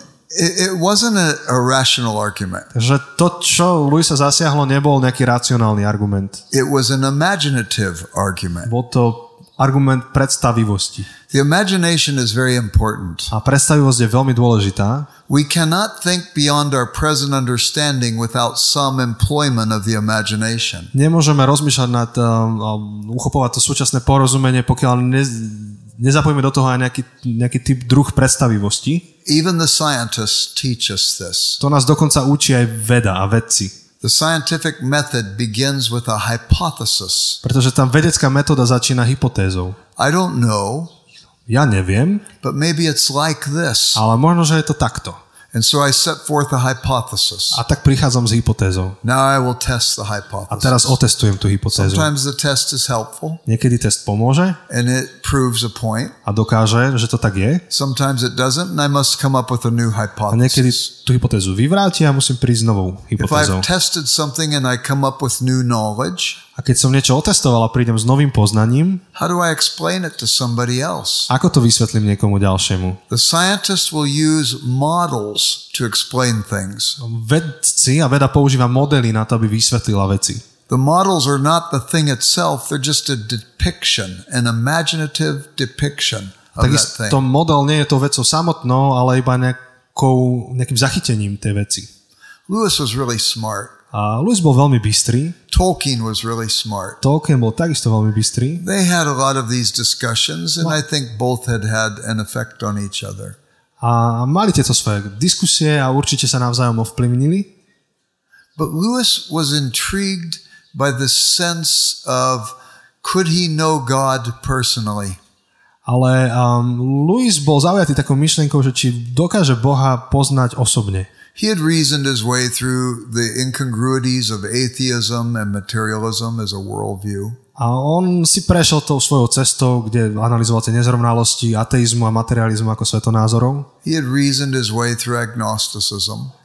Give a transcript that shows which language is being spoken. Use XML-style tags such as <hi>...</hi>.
<en>It wasn't a rational argument.</en> <sk>Takže to, čo Lewisa zasiahlo, nebol nejaký racionálny argument.</sk> <en>It was an imaginative argument.</en> <sk>Bol to argument predstavivosti.</sk> <en>The imagination is very important.</en> <sk>A predstavivosť je veľmi dôležitá.</sk> <en>We cannot think beyond our present understanding without some employment of the imagination.</en> <sk>Nemôžeme rozmýšľať nad uchopovať to súčasné porozumenie, pokiaľ nezapojíme do toho aj nejaký typ druh predstavivosti.</sk> <en>Even the scientists teach us this.</en> <sk>To nás dokonca učí aj veda a vedci.</sk> <en>The scientific method begins with a hypothesis.</en> <sk>Pretože tá vedecká metóda začína hypotézou.</sk> <en>I don't know.</en> <sk>Ja neviem.</sk> <en>But maybe it's like this.</en> <sk>Ale možno, že je to takto.</sk> <en>And so I set forth a hypothesis.</en> <sk>A tak prichádzam s hypotézou.</sk> <en>Now I will test the hypothesis.</en> <sk>A teraz otestujem tú hypotézu.</sk> <en>Sometimes the test is helpful.</en> <sk>Niekedy test pomôže.</sk> <en>And it proves a point.</en> <sk>A dokáže, že to tak je.</sk> <en>Sometimes it doesn't, and I must come up with a new hypothesis.</en> <sk>A niekedy tú hypotézu vyvráti a musím prísť s novou hypotézou.</sk> <en>If I've tested something and I come up with new knowledge,</en> <sk>a keď som niečo otestoval a prídem s novým poznaním,</sk> <en>how do I explain it to somebody else?</en> <sk>Ako to vysvetlím niekomu ďalšiemu?</sk> <en>The scientists will use models to explain things.</en> <sk>Vedci a veda používa modely na to, aby vysvetlila veci.</sk> <en>The models are not the thing itself, they're just a depiction, an imaginative depiction of that thing.</en> <sk>Takisto model nie je to vecou samotnou, ale iba nejakým zachytením tej veci.</sk> <en>Lewis was really smart.</en> <sk>A Lewis bol veľmi bystrý.</sk> <en>Tolkien was really smart.</en> <sk>Tolkien bol takisto veľmi bystrý.</sk> <en>They had a lot of these discussions and I think both had an effect on each other.</en> <sk>A mali tieto svoje diskusie a určite sa navzájom ovplyvnili.</sk> <en>But Lewis was intrigued by the sense of could he know God personally?</en> <sk>Ale Lewis bol zaujatý takou myšlienkou, že či dokáže Boha poznať osobne.</sk> <en>He had reasoned his way through the incongruities of atheism and materialism as a worldview.</en> <sk>A on si prešiel tou svojou cestou, kde analyzoval tie nezrovnalosti ateizmu a materializmu ako svetonázorov.</sk> <en>He had reasoned his way through agnosticism.</en>